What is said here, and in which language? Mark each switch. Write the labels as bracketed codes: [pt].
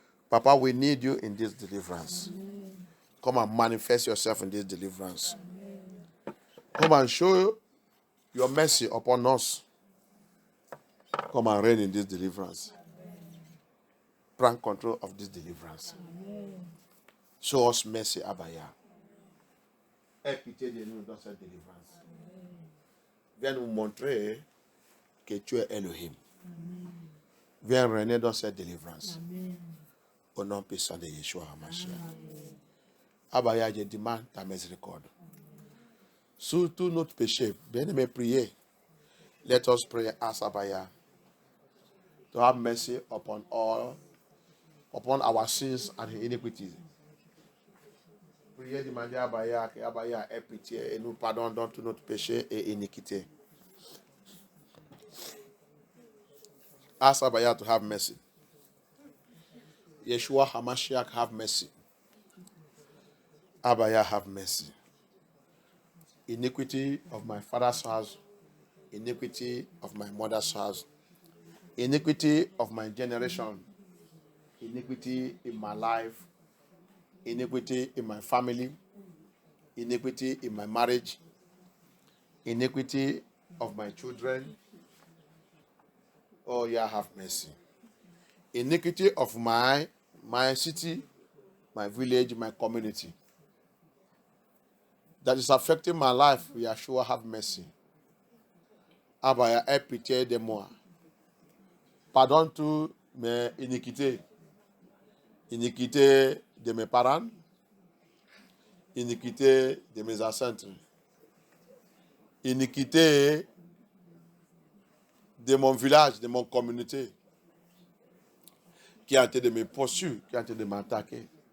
[en] Papa, we need you in this deliverance. Come and manifest yourself in this deliverance. Come and show your mercy upon us. Come and reign in this deliverance. Prime control of this deliverance. Show us mercy, Abaya. [fr] Aie pitié de nous dans cette délivrance. Viens nous montrer que tu es Elohim. Viens régner dans cette délivrance. Au nom puissant de Yeshua HaMashiach. Abaya, je demande ta miséricorde. Sur tout notre péché, bien-aimé, priez. [en] Let us pray, ask Abaya to have mercy upon our sins and iniquities. [fr] Priez, demandez à Abaya que Abaya ait pitié et nous pardonne dans tout notre péché et iniquité. [en] Ask Abaya to have mercy. Yeshua HaMashiach, have mercy. Abaya, have mercy. Iniquity of my father's house, iniquity of my mother's house, iniquity of my generation, iniquity in my life, iniquity in my family, iniquity in my marriage, iniquity of my children. Oh, yeah, have mercy. Iniquity of my city, my village, my community that is affecting my life, Yeshua, have mercy. [fr] Abaya, aie pitié de moi. Pardonne toutes mes iniquités. Iniquité de mes parents, iniquité de mes ancêtres, iniquité de mon village, de mon communauté, qui a été de me poursuivre, qui a été de m'attaquer.